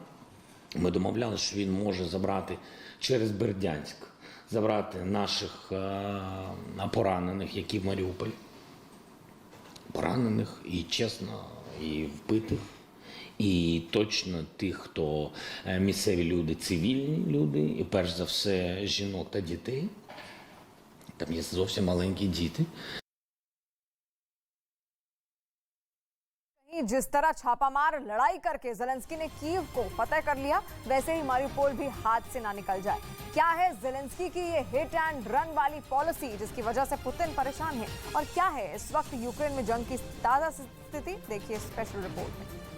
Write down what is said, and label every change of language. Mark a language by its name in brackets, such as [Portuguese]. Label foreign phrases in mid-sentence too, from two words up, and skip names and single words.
[Ukrainian] Ми домовлялися, що він може забрати через Бердянськ, забрати наших поранених, які в Маріуполі. Поранених і чесно, і вбитих. І точно тих, хто місцеві люди, цивільні люди, і перш за все жінок та дітей. Там є зовсім маленькі діти. [Hindi] जिस तरह छापामार लड़ाई करके ज़ेलेंस्की ने कीव को फतह कर लिया, वैसे ही मारिउपोल भी हाथ से ना निकल जाए। क्या है ज़ेलेंस्की की ये [English] hit and run [Hindi] वाली पॉलिसी जिसकी वजह से पुतिन परेशान है, और क्या है इस वक्त यूक्रेन में जंग की ताजा स्थिति, देखिए [English] special report [Hindi] में।